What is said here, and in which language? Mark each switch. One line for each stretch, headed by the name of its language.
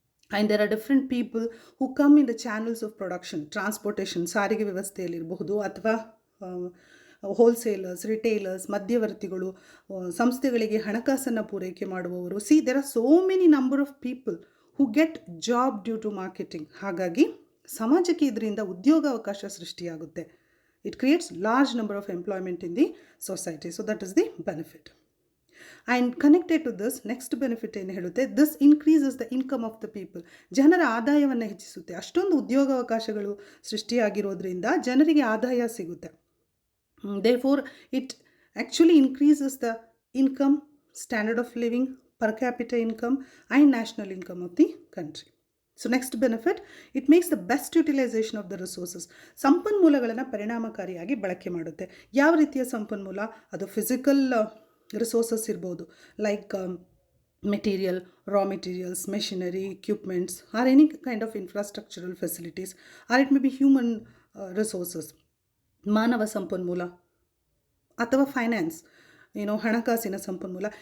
English: and there are different people who come in the channels of production, transportation,
Kannada: ಸಾರಿಗೆ ವ್ಯವಸ್ಥೆಯಲ್ಲಿರಬಹುದು, ಅಥವಾ wholesalers, retailers, ಮಧ್ಯವರ್ತಿಗಳು, ಸಂಸ್ಥೆಗಳಿಗೆ ಹಣಕಾಸನ್ನು ಪೂರೈಕೆ ಮಾಡುವವರು.
English: See, there are so many number of people who get job due to marketing.
Kannada: ಹಾಗಾಗಿ ಸಮಾಜಕ್ಕೆ ಇದರಿಂದ ಉದ್ಯೋಗಾವಕಾಶ ಸೃಷ್ಟಿಯಾಗುತ್ತೆ.
English: It creates large number of employment in the society. So that is the benefit. And connected to this, next benefit
Kannada: ಏನು ಹೇಳುತ್ತೆ,
English: this increases the income of the people.
Kannada: ಜನರ ಆದಾಯವನ್ನು ಹೆಚ್ಚಿಸುತ್ತೆ. ಅಷ್ಟೊಂದು ಉದ್ಯೋಗಾವಕಾಶಗಳು ಸೃಷ್ಟಿಯಾಗಿರೋದ್ರಿಂದ ಜನರಿಗೆ ಆದಾಯ ಸಿಗುತ್ತೆ.
English: Therefore, it actually increases the income, standard of living, per capita income and national income of the country. So next benefit, it makes the best utilisation of the resources.
Kannada: ಸಂಪನ್ಮೂಲಗಳನ್ನು ಪರಿಣಾಮಕಾರಿಯಾಗಿ ಬಳಕೆ ಮಾಡುತ್ತೆ. ಯಾವ ರೀತಿಯ ಸಂಪನ್ಮೂಲ? ಅದು
English: physical resources ಇರ್ಬೋದು, like material, raw materials, machinery, equipments, or any kind of infrastructural facilities, or it may be human resources,
Kannada: ಮಾನವ ಸಂಪನ್ಮೂಲ, ಅಥವಾ
English: finance,
Kannada: ಹಣಕಾಸಿನ ಸಂಪನ್ಮೂಲ.